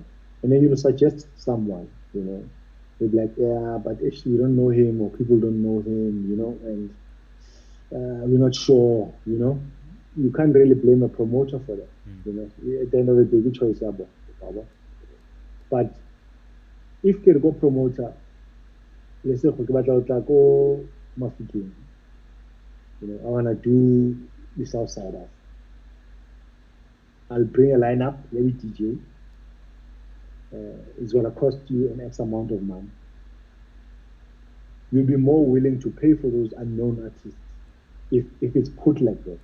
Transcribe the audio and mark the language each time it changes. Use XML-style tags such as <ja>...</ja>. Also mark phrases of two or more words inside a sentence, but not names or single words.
<en>And then you'll suggest someone, They'll be like, yeah, but actually we don't know him or people don't know him, and we're not sure, You can't really blame a promoter for that, At the end of the day, which choice</en> <tn>yabo, yabo.</tn> <en>But if</en> <tn>ke re go promoter,</tn> <en>let's say</en> <tn>go ke batla go tla ko Mafikeng,</tn> <en>I want to do the Southsiders. I'll bring a lineup, maybe DJ. It's going to cost you an X amount of money. You'll be more willing to pay for those unknown artists if it's put like that.</en>